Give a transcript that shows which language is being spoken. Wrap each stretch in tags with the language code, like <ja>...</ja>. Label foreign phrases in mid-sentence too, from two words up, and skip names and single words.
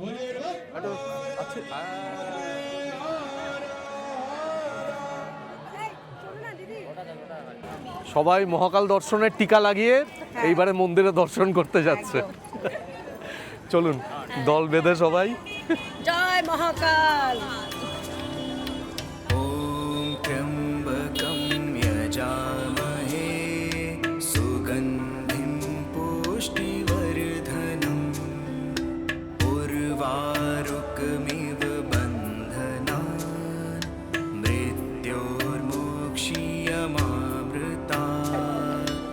<bn>সবাই মহাকাল দর্শনের টিকা লাগিয়ে এইবারে মন্দিরে দর্শন করতে যাচ্ছে। চলুন দল বেঁধে সবাই। জয় মহাকাল।</bn> <sa>ॐ त्र्यम्बकं यजामहे सुगन्धिं पुष्टिवर्धनम् उर्वारुकमिव बन्धनान् मृत्योर्मोक्ष्यमामृतात्।</sa>